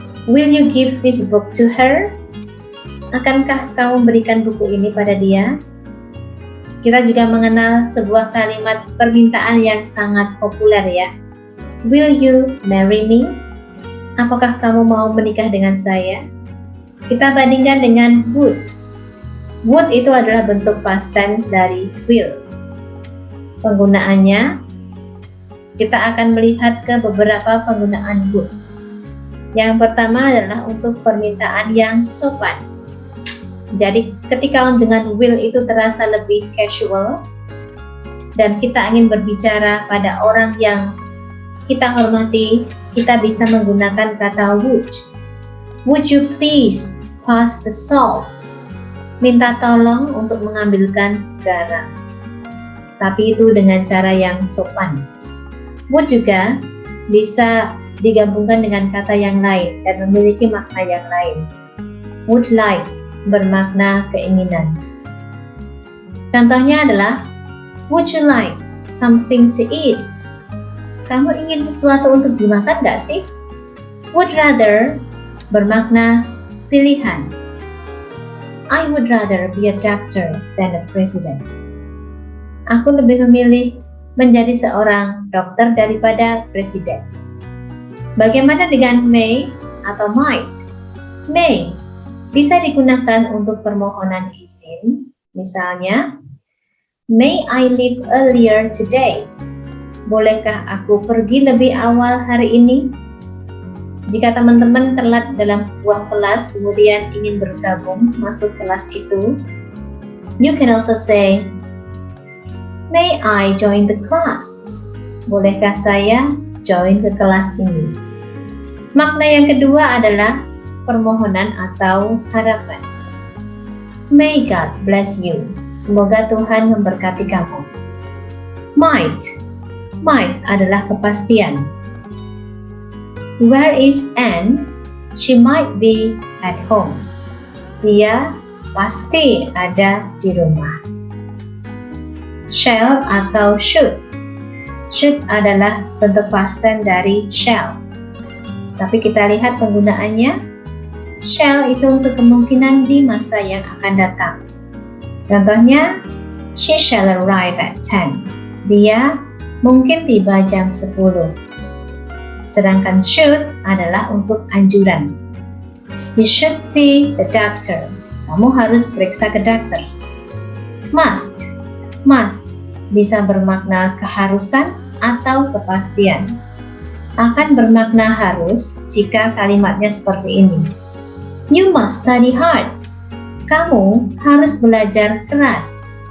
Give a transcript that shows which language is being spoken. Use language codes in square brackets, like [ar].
[en] Will you give this book to her? [id] Akankah kamu berikan buku ini pada dia? Kita juga mengenal sebuah kalimat permintaan yang sangat populer ya. [en] Will you marry me? [id] Apakah kamu mau menikah dengan saya? Kita bandingkan dengan would. Would itu adalah bentuk past tense dari will. Penggunaannya, kita akan melihat ke beberapa penggunaan would. Yang pertama adalah untuk permintaan yang sopan. Jadi ketika dengan will itu terasa lebih casual dan kita ingin berbicara pada orang yang kita hormati, kita bisa menggunakan kata would. [en] Would you please pass the salt? [id] Minta tolong untuk mengambilkan garam. Tapi itu dengan cara yang sopan. Would juga bisa digabungkan dengan kata yang lain dan memiliki makna yang lain. Would like bermakna keinginan. [en] Contohnya adalah, would you like something to eat? [id] Kamu ingin sesuatu untuk dimakan gak sih? Would rather bermakna pilihan. [en] I would rather be a doctor than a president. [id] Aku lebih memilih menjadi seorang dokter daripada presiden. Bagaimana dengan may atau might? May bisa digunakan untuk permohonan izin. [en] Misalnya, may I leave earlier today? [id] Bolehkah aku pergi lebih awal hari ini? Jika teman-teman telat dalam sebuah kelas kemudian ingin bergabung masuk kelas itu, [en] you can also say, may I join the class? [id] Bolehkah saya join ke kelas ini? Makna yang kedua adalah permohonan atau harapan. [en] May God bless you. [id] Semoga Tuhan memberkati kamu. Might adalah kepastian. [en] Where is Anne? She might be at home. [id] Dia pasti ada di rumah. Shall atau should. Should adalah bentuk past tense dari shall. Tapi kita lihat penggunaannya. Shall itu untuk kemungkinan di masa yang akan datang. Contohnya, [en] she shall arrive at 10. [id] Dia mungkin tiba jam 10. Sedangkan should adalah untuk anjuran. [en] You should see the doctor. [id] Kamu harus periksa ke dokter. Must bisa bermakna keharusan atau kepastian. Akan bermakna harus jika kalimatnya seperti ini. [en] You must study hard. [id] Kamu harus belajar keras.